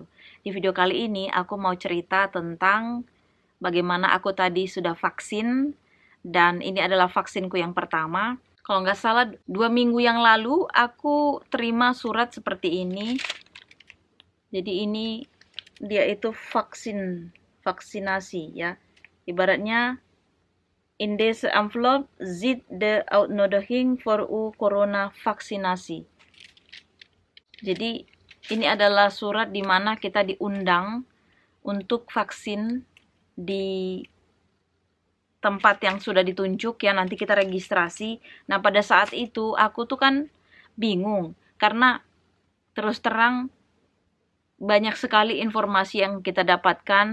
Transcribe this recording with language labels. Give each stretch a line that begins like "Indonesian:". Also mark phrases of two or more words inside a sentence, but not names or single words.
Indonesian: Di video kali ini, aku mau cerita tentang bagaimana aku tadi sudah vaksin, dan ini adalah vaksinku yang pertama. Kalau nggak salah, 2 minggu yang lalu, aku terima surat seperti ini. Jadi ini dia itu vaksinasi ya.
Dutch: Ibaratnya in deze envelop zit de uitnodiging voor uw corona vaksinasi.
Indonesian: Jadi ini adalah surat di mana kita diundang untuk vaksin di tempat yang sudah ditunjuk ya, nanti kita registrasi. Nah, pada saat itu aku tuh kan bingung karena terus terang banyak sekali informasi yang kita dapatkan.